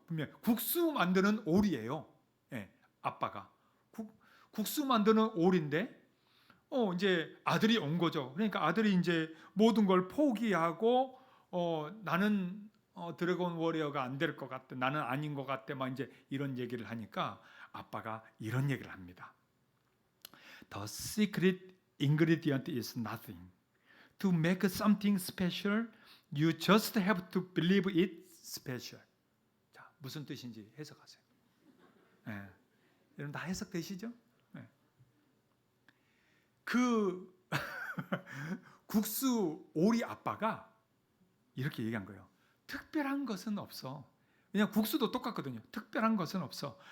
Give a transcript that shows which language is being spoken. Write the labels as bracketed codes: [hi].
[ko] 분명 국수 만드는 오리예요. 예, 아빠가 국수 만드는 오리인데 이제 아들이 온 거죠. 그러니까 아들이 이제 모든 걸 포기하고 나는 드래곤 워리어가 안 될 것 같아. 나는 아닌 것 같아. 막 이제 이런 얘기를 하니까 아빠가 이런 얘기를 합니다. [en] The secret ingredient is nothing. To make something special, you just have to believe it special. [ko] 자, 무슨 뜻인지 해석하세요. 예. 여러분 다 해석되시죠? 예. 그 국수 오리 아빠가 이렇게 얘기한 거예요. 특별한 것은 없어. 그냥 국수도 똑같거든요. 특별한 것은 없어.